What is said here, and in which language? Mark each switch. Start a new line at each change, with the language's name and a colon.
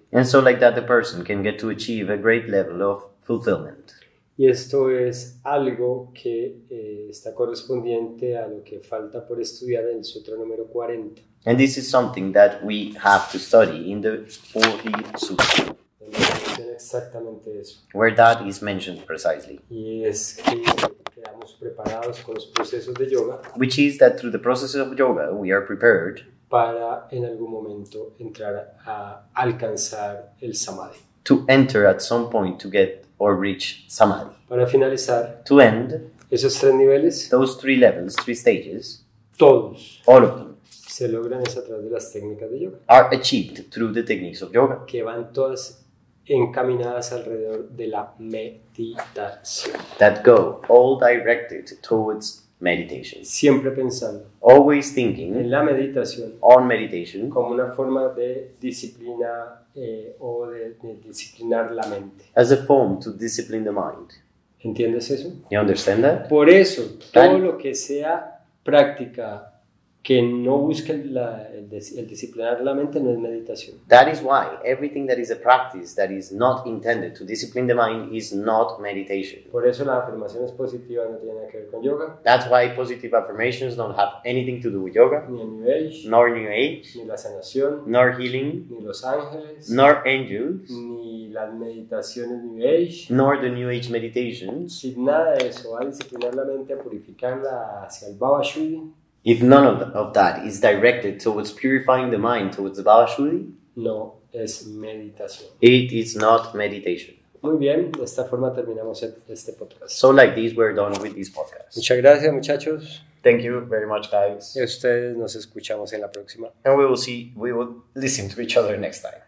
English: And so like that, the person can get to achieve a great level of fulfillment.
Spanish: Y esto es algo que está correspondiente a lo que falta por estudiar en el sutra número 40.
English: And this is something that we have to study in the 40th Sutra,
Spanish: Donde menciona exactamente eso.
English: where that is mentioned precisely,
Spanish: Y es que quedamos preparados con los procesos de yoga
English: which is that through the process of yoga, we are prepared
Spanish: para en algún momento entrar a alcanzar el samadhi.
English: to enter at some point to get or reach samadhi.
Spanish: Para finalizar,
English: To end,
Spanish: esos tres niveles,
English: those three levels, three stages,
Spanish: todos
English: all of them,
Spanish: se logran es a través de las técnicas de yoga,
English: are achieved through the techniques of yoga
Spanish: que van todas encaminadas alrededor de la meditación.
English: that go all directed towards meditation.
Spanish: Siempre pensando
English: Always
Spanish: en
English: thinking
Spanish: la meditación
English: on meditation
Spanish: como una forma de disciplina o de disciplinar la mente.
English: as a form to discipline the mind.
Spanish: ¿Entiendes eso?
English: You understand that?
Spanish: Por eso, todo Tan- lo que sea práctica que no busque el disciplinar la mente no es meditación.
English: That is why everything that is a practice that is not intended to discipline the mind is not meditation.
Spanish: Por eso las afirmaciones positivas no tienen nada que ver con yoga,
English: That's why positive affirmations don't have anything to do with yoga,
Spanish: ni el New Age,
English: nor New Age,
Spanish: ni la sanación,
English: nor healing,
Spanish: ni los ángeles,
English: nor angels,
Spanish: ni las meditaciones New Age.
English: nor the New Age meditations.
Spanish: Si nada de eso va a disciplinar la mente, a purificarla hacia el Baba Shuddhi,
English: If none of that is directed towards purifying the mind towards the Baba Shuddhi,
Spanish: no es meditación.
English: it is not meditation.
Spanish: Muy bien, de esta forma terminamos este podcast.
English: So like this, we're done with this podcast.
Spanish: Muchas gracias, muchachos.
English: Thank you very much, guys.
Spanish: Y ustedes nos escuchamos en la próxima.
English: And we will listen to each other next time.